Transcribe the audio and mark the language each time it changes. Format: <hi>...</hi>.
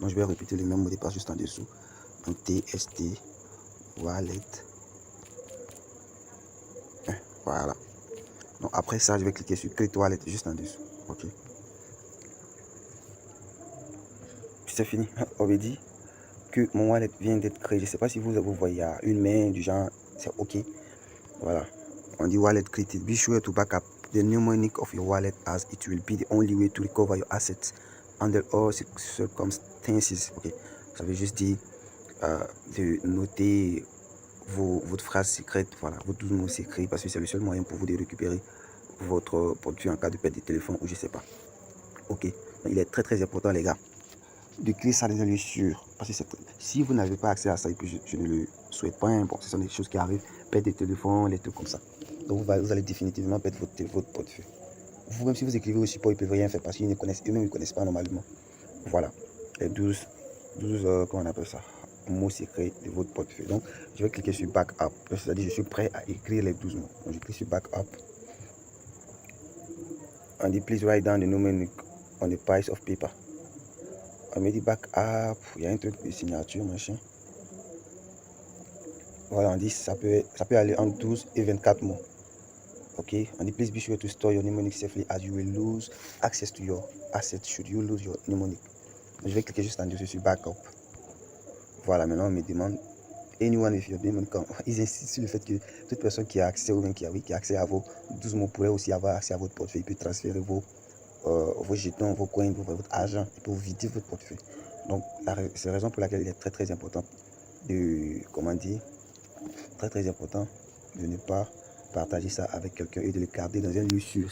<fr>Donc, je vais répéter le même mot de passe juste en dessous. Donc, TST, wallet 1. Voilà. Donc, après ça, je vais cliquer sur Create Wallet juste en dessous. Ok. C'est fini. On me dit que mon wallet vient d'être créé. Je ne sais pas si vous voyez une main du genre, c'est OK. Voilà. On dit wallet created.</fr> <en>Be sure to back up the mnemonic of your wallet as it will be the only way to recover your assets under all circumstances.</en> <fr>Ok. Ça veut juste dire de noter votre phrase secrète, voilà, vos 12 mots secrets, parce que c'est le seul moyen pour vous de récupérer votre portefeuille en cas de perte de téléphone ou je sais pas. Ok. Donc, il est très important, les gars, de créer ça dans un lieu sûr. Parce que si vous n'avez pas accès à ça, et puis je ne le souhaite pas, hein, bon, ce sont des choses qui arrivent, perte de téléphone, les trucs comme ça. Donc vous allez définitivement perdre votre portefeuille. Vous, même si vous écrivez au support, ils ne peuvent rien faire parce qu'ils ne connaissent, eux-mêmes ne connaissent pas normalement. Voilà, les 12 comment on appelle ça, mots secrets de votre portefeuille. Donc, je vais cliquer sur Backup. C'est-à-dire, je suis prêt à écrire les 12 mots. Donc, je clique sur Backup. On dit,</fr> <en>please write down the mnemonic on the piece of paper.</en> <fr>On me dit Backup. Il y a un truc de signature, machin. Voilà, on dit, ça peut aller entre 12 et 24 mots. Ok, on dit,</fr> <en>please be sure to store your mnemonic safely as you will lose access to your assets should you lose your mnemonic.</en> <fr>Je vais cliquer juste en dessous sur Backup. Voilà, maintenant on me demande</fr> <en>anyone with your mnemonic.</en> <fr>Ils insistent sur le fait que toute personne qui a accès ou bien qui a accès à vos 12 mots pourrait aussi avoir accès à votre portefeuille. Il peut transférer vos jetons, vos coins, votre argent. Il peut vider votre portefeuille. Donc, c'est la raison pour laquelle il est très important de, comment dire, très important de ne pas partager ça avec quelqu'un et de le garder dans un lieu sûr.</fr>